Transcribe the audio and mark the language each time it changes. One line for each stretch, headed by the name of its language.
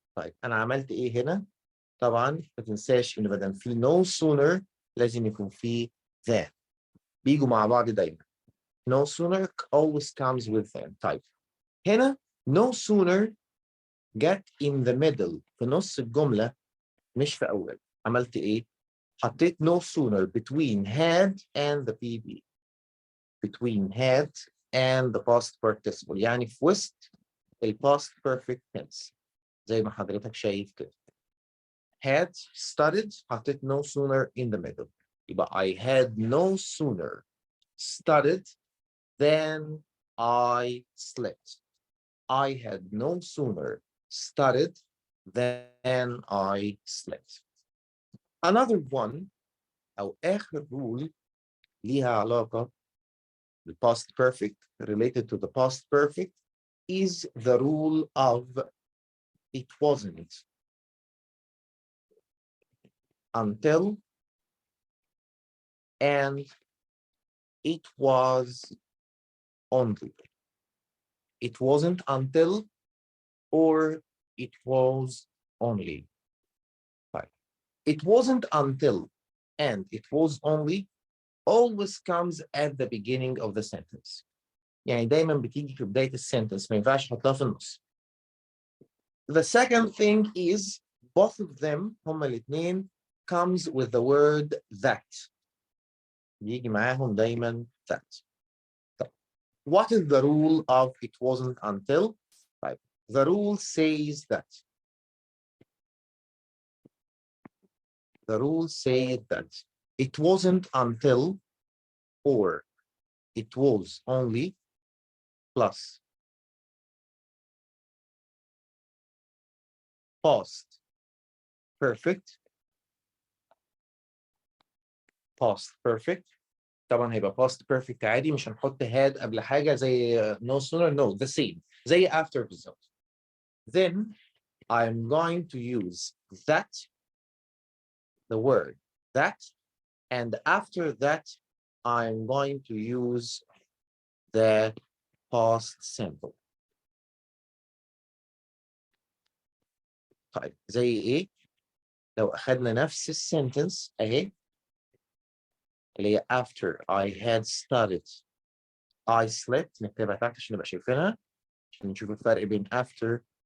Arabic: طيب أنا عملت إيه هنا؟ طبعا ما تنساش إن بدل في no sooner لازم يكون في than. بيجوا مع بعض دايما.
English: No sooner always comes with than.
Arabic: طيب هنا no sooner جت
English: in the middle
Arabic: في نص الجملة مش في أول. عملت إيه؟ حطيت no sooner
English: between had and the PB. Between had and the past participle.
Arabic: يعني في وسط ال past perfect tense زي ما حضرتك شايف كده.
English: Had studied حطيت no sooner in the middle. يبقى I had no sooner studied than I slept. I had no sooner studied than I slept. Another one
Arabic: أو آخر rule ليها علاقة
English: the past perfect, related to the past perfect, is the rule of it wasn't until and it was only. It wasn't until or it was only. Right. It wasn't until and it was only always comes at the beginning of the sentence.
Arabic: يعني دايما بتيجي في بداية السنتنس، ما ينفعش تحطها في النص.
English: The second thing is both of them
Arabic: هما الاثنين
English: comes with the word that.
Arabic: بيجي معاهم دايما that.
English: What is the rule of it wasn't until? Right. The rule says that. The rule says that it wasn't until or it was only plus past perfect. Past perfect.
Arabic: طبعا هيبقى past perfect عادي، مش هنحط had قبل حاجة زي
English: no sooner, no, the same.
Arabic: زي after بالظبط.
English: Then I'm going to use that, the word that, and after that I'm going to use the past simple.
Arabic: طيب زي ايه؟ لو أخذنا نفس السنتنس اهي اللي هي
English: after I had studied I slept،
Arabic: نكتبها تحت عشان نبقى شايفينها، عشان نشوف الفرق بين after